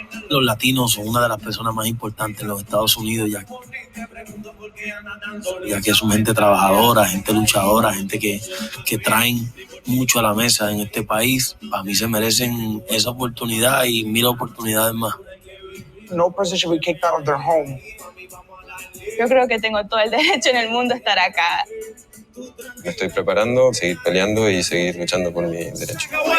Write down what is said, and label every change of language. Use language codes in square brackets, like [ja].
[es] Los latinos son una de las personas más importantes en los Estados Unidos, ya que son gente trabajadora, gente luchadora, gente que traen mucho a la mesa en este país. Para mí se merecen esa oportunidad y 1000 oportunidades más. [en] No person should be kicked out of their home. [es] Yo creo que tengo todo el derecho en el mundo a estar acá. Me estoy preparando, seguir peleando y seguir luchando por mi derecho.